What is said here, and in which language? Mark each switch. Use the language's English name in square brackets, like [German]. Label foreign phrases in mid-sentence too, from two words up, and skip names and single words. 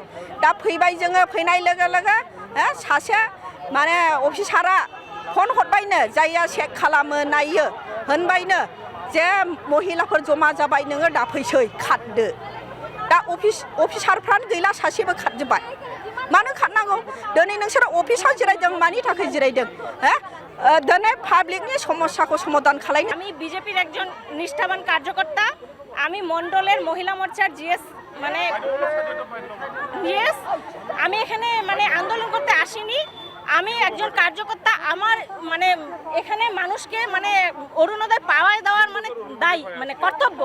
[Bodo] दा फैबाय जोङो, फैनाय लोगो लोगो सासे अफिसारा फन हरबायनो, जायया चेक खालामो नायो, होनबायनो जे महिलाफोर जमा जाबाय, नोङो दा फैसै खारदो। दा अफिसारफ्रानो गैला, सासेबो खारजोब्बाय। मानो खारनांगौ? दिनै नोंसोरो अफिसाव जिरायदों, मानि थाखाय जिरायदों? दिनै पाब्लिकनि समस्याखौ समाधान खालामनो। [Bangla] আমি বিজেপির একজন নিষ্ঠাবান কার্যকর্তা। আমি মণ্ডলের মহিলা মোর্চার জিএস আমি এখানে আন্দোলন করতে আসিনি। আমি একজন কার্যকর্তা। আমার এখানে মানুষকে অরুণোদয় পাওয়ায় দেওয়ার দায়ী কর্তব্য।